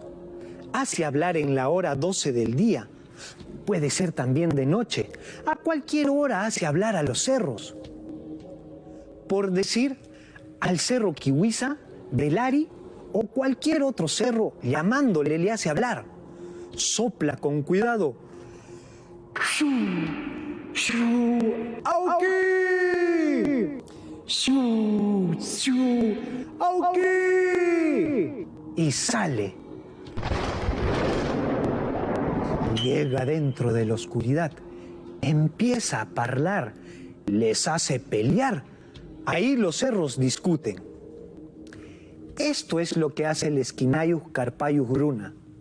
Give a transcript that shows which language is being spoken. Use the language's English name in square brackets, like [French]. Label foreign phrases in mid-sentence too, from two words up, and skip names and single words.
[Spanish] Hace hablar en la hora 12 del día. Puede ser también de noche. A cualquier hora hace hablar a los cerros. Por decir, al cerro Kiwisa, Belari o cualquier otro cerro, llamándole le hace hablar. Sopla con cuidado. ¡Shu! ¡Shu! ¡Auki! ¡Shu! ¡Shu! ¡Auki! Y sale. Llega dentro de la oscuridad. Empieza a parlar. Les hace pelear. Ahí los cerros discuten. Esto es lo que hace el Esquinayus Carpayus Gruna.